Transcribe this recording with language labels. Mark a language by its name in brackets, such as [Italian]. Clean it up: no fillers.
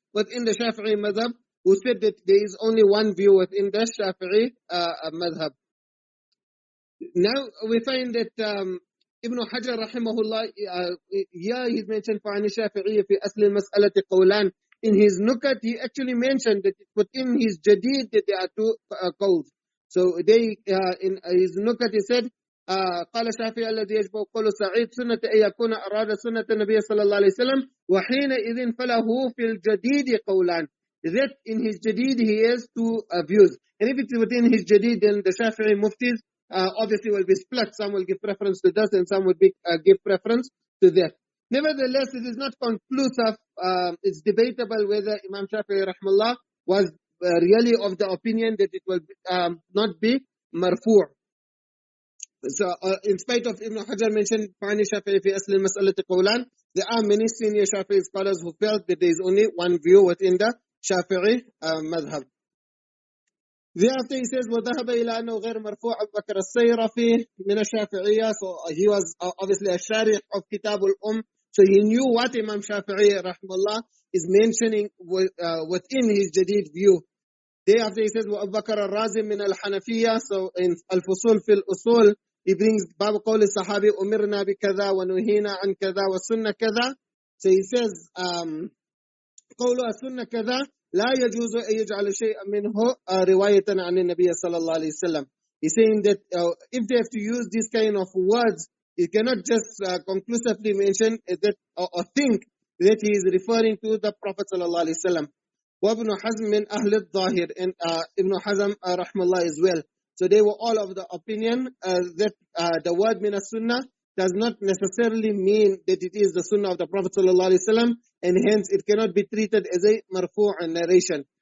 [English] within the Shafi'i madhab who said that there is only one view within the Shafi'i madhab. Now we find that Ibn Hajar rahimahullah, here he's mentioned [Arabic] فَعَنِ الشَّافِعِيِّ فِي أَصْلِ الْمَسْأَلَةِ قَوْلًا. [English] In his nukat, he actually mentioned that within his jadid that there are two qawls. So they, in his nukat, he said, [Arabic] قال الشافعي الذي يجب قول سعيد سنة أن يكون أراد سنة النبي صلى الله عليه وسلم وحينئذ فله في الجديد قولان. [English] That in his jadid he has two views. And if it's within his jadid, then the Shafi'i muftis obviously will be split. Some will give preference to this and some will give preference to that. Nevertheless, it is not conclusive. It's debatable whether Imam Shafi'i rahimahullah was really of the opinion that it will not be marfu'. So, in spite of Ibn Hajar mentioned [Arabic] فَعَنِ الشَّافِعِيِّ فِي أَصْلِ الْمَسْأَلَةِ قَوْلًا, [English] there are many senior Shafi'i scholars who felt that there is only one view within the Shafi'i madhab. Thereafter he says [Arabic] وَذَهَبَ إِلَى أَنَّهُ غَيْرُ مَرْفُوعٍ أَبُو بَكْرَ السَّيْرَفِي مِنَ الشَّافِعِيَّةِ. [English] So he was obviously a sharih of Kitab al-Umm. So he knew what Imam Shafi'i rahimahullah is mentioning within his jadid view. [Arabic] Thereafter he says وَأَبُو بَكْرَ الرَّازِي مِنَ الْحَنَفِيَّةِ. [English] So in Al-Fusul fil Usul, he brings [Arabic] باب قول الصحابي أمرنا بكذا ونهينا عن كذا والسنة كذا. [English] So he says [Arabic] قول السنة كذا لا يجوز أن يجعل شيئا منه رواية عن النبي صلى الله عليه وسلم. [English] He's saying that if they have to use this kind of words, you cannot just conclusively mention that or think that he is referring to the Prophet صلى الله عليه وسلم. [Arabic] وابن حزم من أهل الظاهر, [English] and Ibn Hazm rahmallah as well. So they were all of the opinion that the word min as-Sunnah does not necessarily mean that it is the Sunnah of the Prophet ﷺ, and hence it cannot be treated as a marfu' narration.